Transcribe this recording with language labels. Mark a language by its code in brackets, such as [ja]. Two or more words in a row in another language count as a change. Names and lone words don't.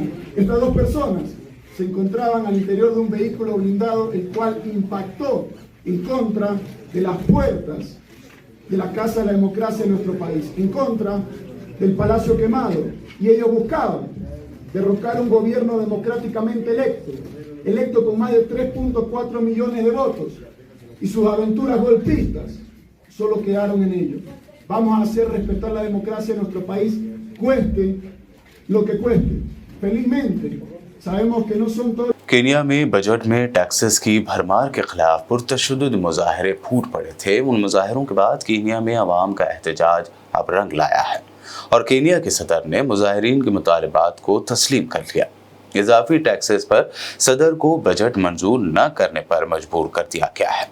[es] Estas dos personas se encontraban al interior de un vehículo blindado, el cual impactó en contra de las puertas de la Casa de la Democracia de nuestro país, en contra del Palacio Quemado, y ellos buscaban derrocar un gobierno democráticamente electo con más de 3.4 millones de votos, y sus aventuras golpistas solo quedaron en ello. Vamos a hacer respetar la democracia en nuestro país, cueste lo que cueste. Felizmente, sabemos que no son todos. [ur] کینیا میں بجٹ میں ٹیکسز کی بھرمار کے خلاف پرتشدد مظاہرے پھوٹ پڑے تھے۔ ان مظاہروں کے بعد کینیا میں عوام کا احتجاج اب رنگ لایا ہے اور کینیا کے صدر نے مظاہرین کے مطالبات کو تسلیم کر لیا۔ اضافی ٹیکسز پر صدر کو بجٹ منظور نہ کرنے پر مجبور کر دیا گیا ہے۔